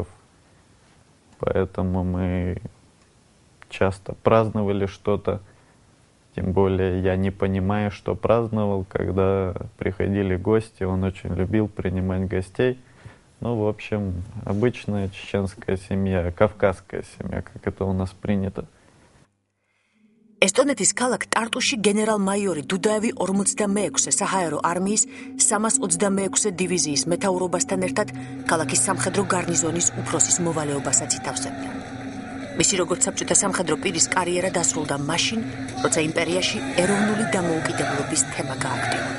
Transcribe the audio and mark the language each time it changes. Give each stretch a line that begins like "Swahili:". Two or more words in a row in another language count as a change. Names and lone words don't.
Russian: Поэтому мы часто праздновали что-то, тем более я не понимаю, что праздновал, когда приходили гости, он очень любил принимать гостей. Ну, в общем, обычная чеченская семья, кавказская семья, как это у нас принято.
Georgian: ესტონეთის ქალაქ ტარტუში გენერალ-მაიორი დუდაევი 46-ე საჰაერო არმიის 326-ე დივიზიის მეთაურობასთან ერთად ქალაქის სამხედრო გარნიზონის უფროსის მოვალეობასაც ითავსებდა. მისი როგორც საბჭოთა სამხედრო პირის კარიერა დასრულდა მაშინ, როცა იმპერიაში ეროვნული დამოუკიდებლობის თემა გააქტიურდა.